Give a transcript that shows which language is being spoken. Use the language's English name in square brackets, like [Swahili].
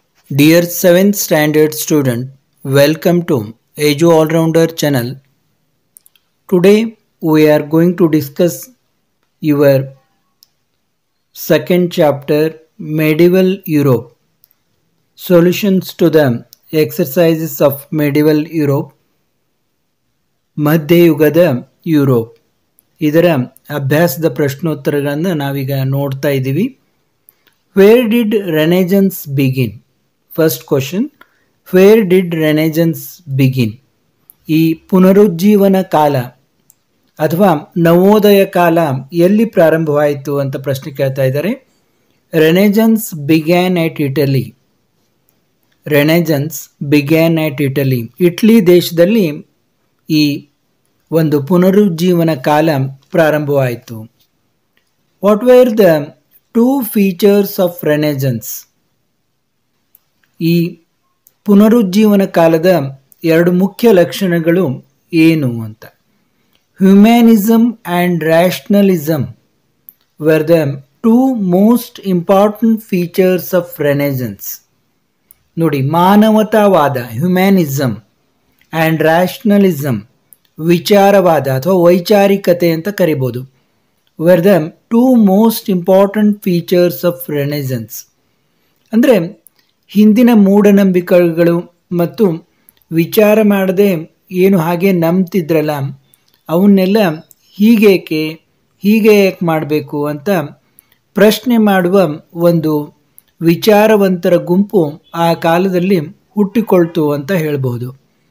[English] Dear 7th standard student, welcome to Edu All-Rounder channel. Today we are going to discuss your second chapter, Medieval Europe. Solutions to the exercises of Medieval Europe. [Kannada] ಮಧ್ಯಯುಗದ Europe ಇದರ ಅಭ್ಯಾಸದ ಪ್ರಶ್ನೋತ್ತರಗಳನ್ನು ನಾವೀಗ ನೋಡ್ತಾ ಇದ್ದೀವಿ. [English] Where did Renaissance begin? First question, where did Renaissance begin? [Kannada] ಈ ಪುನರುಜ್ಜೀವನ ಕಾಲ ಅಥವಾ ನವೋದಯ ಕಾಲ ಎಲ್ಲಿ ಪ್ರಾರಂಭವಾಯಿತು ಅಂತ ಪ್ರಶ್ನೆ ಕೇಳ್ತಾ ಇದ್ದಾರೆ. [English] Renaissance began at Italy. Renaissance began at Italy. [Kannada] ಇಟ್ಲಿ ದೇಶದಲ್ಲಿ ಈ ಒಂದು ಪುನರುಜ್ಜೀವನ ಕಾಲ ಪ್ರಾರಂಭವಾಯಿತು. [English] What were the two features of Renaissance? [Kannada] ಈ ಪುನರುಜ್ಜೀವನ ಕಾಲದ ಎರಡು ಮುಖ್ಯ ಲಕ್ಷಣಗಳು ಏನು ಅಂತ. [English] Humanism and rationalism were the two most important features of Renaissance. [Kannada] ನೋಡಿ, ಮಾನವತಾವಾದ [English] humanism and rationalism [Kannada] ವಿಚಾರವಾದ ಅಥವಾ ವೈಚಾರಿಕತೆ ಅಂತ ಕರಿಬೋದು. [English] were the two most important features of Renaissance. [Kannada] ಅಂದರೆ ಹಿಂದಿನ ಮೂಢನಂಬಿಕೆಗಳು ಮತ್ತು ವಿಚಾರ ಮಾಡದೆ ಏನು ಹಾಗೆ ನಂಬ್ತಿದ್ರಲ್ಲ ಅವನ್ನೆಲ್ಲ ಹೀಗೆ ಯಾಕೆ ಮಾಡಬೇಕು ಅಂತ ಪ್ರಶ್ನೆ ಮಾಡುವ ಒಂದು ವಿಚಾರವಂತರ ಗುಂಪು ಆ ಕಾಲದಲ್ಲಿ ಹುಟ್ಟಿಕೊಳ್ತು ಅಂತ ಹೇಳ್ಬೋದು.